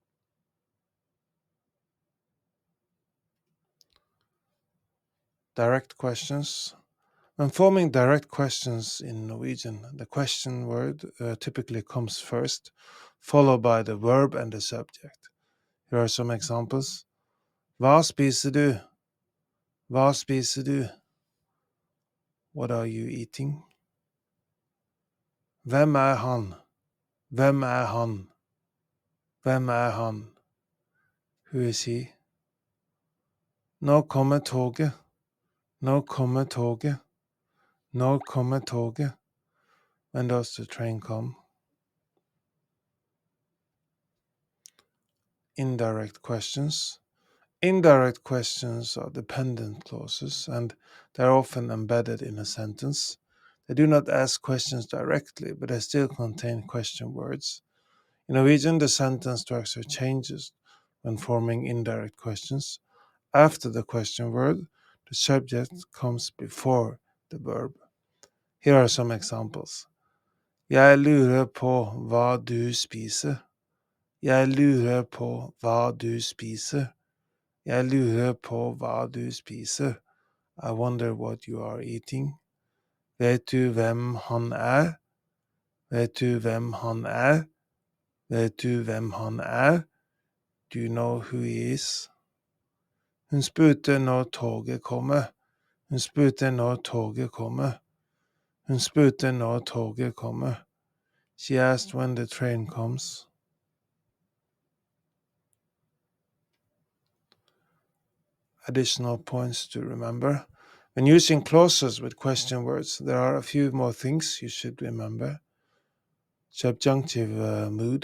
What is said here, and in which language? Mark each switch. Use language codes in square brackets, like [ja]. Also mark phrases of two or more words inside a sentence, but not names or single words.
[en] Direct questions. When forming direct questions in Norwegian, the question word typically comes first, followed by the verb and the subject. Here are some examples. [no] Hva spiser du? Hva spiser du? [en] What are you eating? [no] Hvem er han? Hvem er han? Hvem er han? [en] Who is he? [no] Når kommer toget? Når kommer toget? Når kommer toget? [en] When does the train come? Indirect questions. Indirect questions are dependent clauses and they are often embedded in a sentence. They do not ask questions directly, but they still contain question words. In Norwegian, the sentence structure changes when forming indirect questions. After the question word, the subject comes before the verb. Here are some examples. [no] Jeg lurer på hva du spiser. Jeg lurer på hva du spiser. Jeg lurer på hva du spiser. [en] I wonder what you are eating. [no] Vet du hvem han er? Vet du hvem han er? Vet du hvem han er? [en] Do you know who he is? [no] Hun spurte når toget kommer. Hun spurte når toget kommer. Hun spurte når toget kommer. [en] She asked when the train comes. Additional points to remember. When using clauses with question words, there are a few more things you should remember. Subjunctive mood.